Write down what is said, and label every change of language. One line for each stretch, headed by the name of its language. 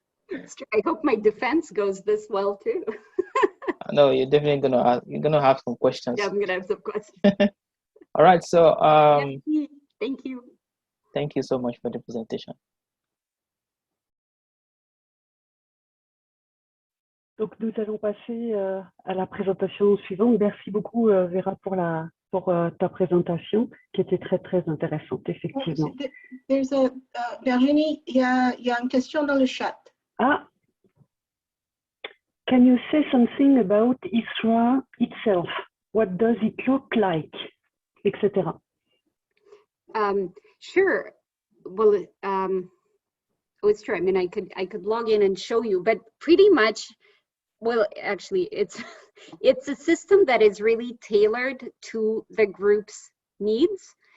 English: That's good. I hope my defense goes this well too. No, you're definitely gonna have some questions. Yeah, I'm gonna have some questions. All right, so thank you. Thank you so much for the presentation.
French: Donc nous allons passer à la présentation suivante. Merci beaucoup Vera pour ta présentation qui était très très intéressante, effectivement.
English: There's a
French: Virginie, il y a une question dans le chat.
English: Ah, can you say something about ISRA itself? What does it look like, etc. Sure. Well, it's true. I mean, I could log in and show you, but pretty much, well, actually, it's a system that is really tailored to the group's needs.